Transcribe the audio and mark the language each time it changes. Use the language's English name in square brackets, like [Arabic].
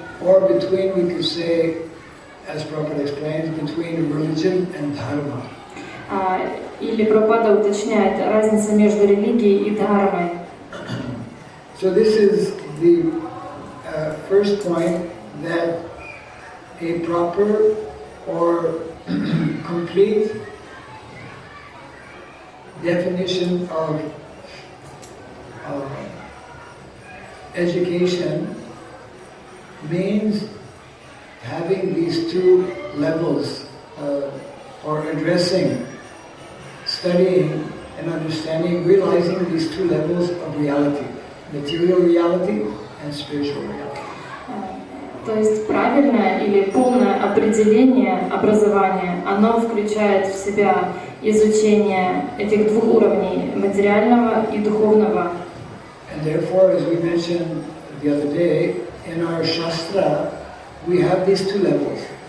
[English] Or between, we could say, as Prabhupada explains, between religion and dharma. [Russian] Или Прабхупада уточняет разницу между религией и дхармой. [English] So this is the first point, that a proper or complete definition of education means having these two levels, or addressing, studying and understanding, realizing these two levels of reality, material reality and spiritual reality. [Russian] То есть правильное или полное определение образования, оно включает в себя изучение этих двух уровней, материального и духовного. [English] And therefore, as we mentioned the other day, in our Shastra, we have these two levels.